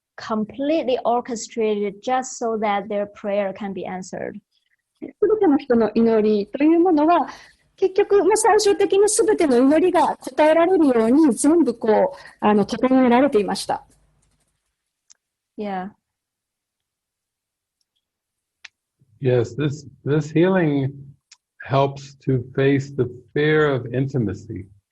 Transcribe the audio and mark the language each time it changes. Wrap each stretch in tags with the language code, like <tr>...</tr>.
<en>completely orchestrated just so that their prayer can be answered.</en> <ja>すべての人の祈りというものは、結局、最終的にすべての祈りが答えられるように全部整えられていました。</ja> <en>Yeah. Yes, this healing helps to face the fear of intimacy.</en>